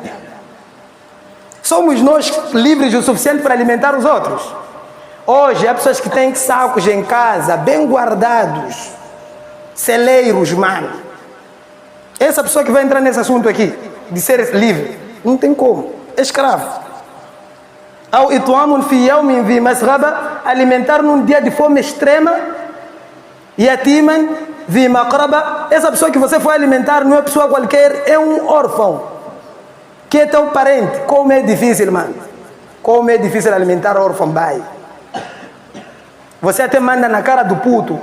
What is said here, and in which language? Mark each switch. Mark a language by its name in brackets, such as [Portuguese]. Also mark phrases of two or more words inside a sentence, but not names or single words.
[Portuguese] Somos nós livres o suficiente para alimentar os outros? Hoje há pessoas que têm sacos em casa, bem guardados, celeiros, mano. Essa pessoa que vai entrar nesse assunto aqui, de ser livre, não tem como, é escravo. [Arabic] أو إطعام في يوم ذي مسغبة, [Portuguese] alimentar num dia de fome extrema, [Arabic] يتيما ذا مقربة. [Portuguese] Essa pessoa que você foi alimentar não é pessoa qualquer, é um órfão, que é teu parente. Como é difícil, mano. Como é difícil alimentar órfão, pai. Você até manda na cara do puto.